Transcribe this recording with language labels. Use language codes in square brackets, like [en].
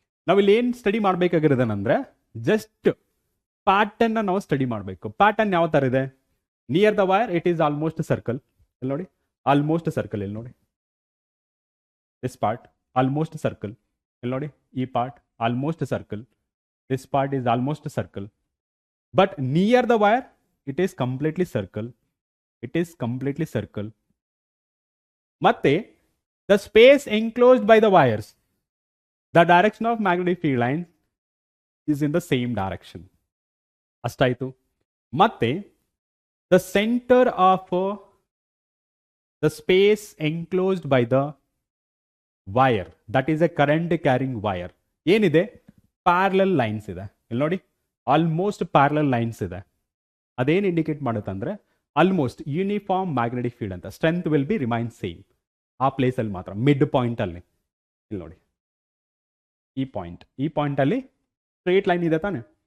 [kn] ನಾವಿಲ್ಲಿ ಏನು study ಮಾಡಬೇಕಾಗಿರೋದೇನೆಂದ್ರೆ, just pattern ನಾವು ಸ್ಟಡಿ ಮಾಡಬೇಕು. ಪ್ಯಾಟರ್ನ್ ಯಾವ ತರ ಇದೆ? [en] Near the wire it is almost circle. [kn] ಇಲ್ಲಿ ನೋಡಿ, [en] Almost circle. ಇಲ್ಲಿ ನೋಡಿ, this part almost circle. [kn] ಇಲ್ಲಿ ನೋಡಿ, ಈ part [en] almost a circle. This part is almost a circle. But near the wire, it is completely circle. It is completely circle. [kn] Matte, [en] the space enclosed by the wires, the direction of magnetic field line is in the same direction. [kn] Astaitu. Matte, [en] the center of the space enclosed by the wire, that is a current carrying wire. [kn] ಏನಿದೆ? Parallel lines ಇದೆ. ಇಲ್ಲಿ ನೋಡಿ, almost parallel lines ಇದೆ. ಅದೇನು indicate ಮಾಡುತ್ತೆ ಅಂದ್ರೆ almost uniform magnetic field ಅಂತ. [en] strength will be remain same ಆ place [kn] ಅಲ್ಲಿ ಮಾತ್ರ, [en] Mid point ಅಲ್ಲಿ. [kn] ಇಲ್ಲಿ ನೋಡಿ, ಈ ಪಾಯಿಂಟ್ ಅಲ್ಲಿ ಸ್ಟ್ರೇಟ್ ಲೈನ್ ಇದೆ ತಾನೆ?